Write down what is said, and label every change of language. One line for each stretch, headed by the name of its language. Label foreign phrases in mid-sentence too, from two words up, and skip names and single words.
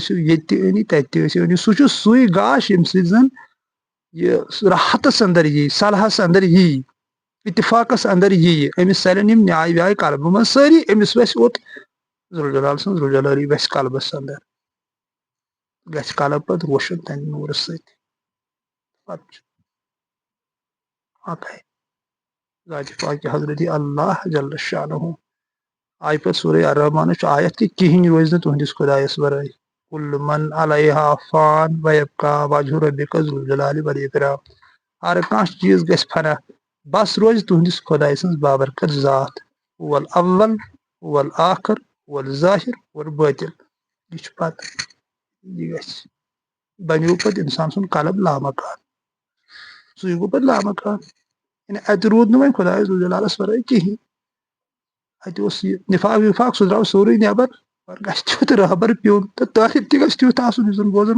Kashmiri: ٲسِو ییٚتہِ تہِ أنی تتہِ تہِ ٲسِو أنی سُہ چھُ سُے گاش ییٚمہِ سۭتۍ زن یہِ راحتس انٛدر یی صلحس انٛدر یی اتفاقس انٛدر یی أمِس ژلن یِم نیاے ویاے قلبہٕ منٛز سٲری أمِس وسہِ اوٚت ذوالجلال سٕنٛز ذوالجلالی وسہِ قلبس انٛدر گژھِ قلب پتہٕ روشن تمہِ نوٗرٕ سۭتۍ پتہٕ چھُ ذاتِ پاکہِ حضرتِ
Arabic: اللہ جل شانہ
Kashmiri: آیہِ پتہٕ سورے الرحمانٕچ آیت کہِ کِہینۍ روزِ نہٕ تُہنٛدِس خۄدایس ورٲے
Arabic: کُلُّ من علیہا فان ویبقا وجہ ربک ذو الجلال والاکرام
Kashmiri: ہر کانٛہہ چیٖز گژھِ فنا بس روزِ تُہنٛدِس خۄداے سٕنٛز بابرکت ذات
Arabic: هو الاول هو الآخر هو الظاہر هو الباطن
Kashmiri: یہِ چھُ پتہٕ یہِ گژھِ بنیو پتہٕ انسان سُنٛد قلب لامکان سُے گوٚو پتہٕ لامکان یعنی اتہِ روٗد نہٕ وۄنۍ خۄدایس ذوالجلالس ورٲے کِہینۍ اتہِ اوس یہِ نفاق وفاق سُہ درٛاو سورُے نٮ۪بر وۄنۍ گژھِ تیُتھ رہبر پیوٚن تہٕ طٲلب تہِ گژھِ تیُتھ آسُن یُس زن بوزن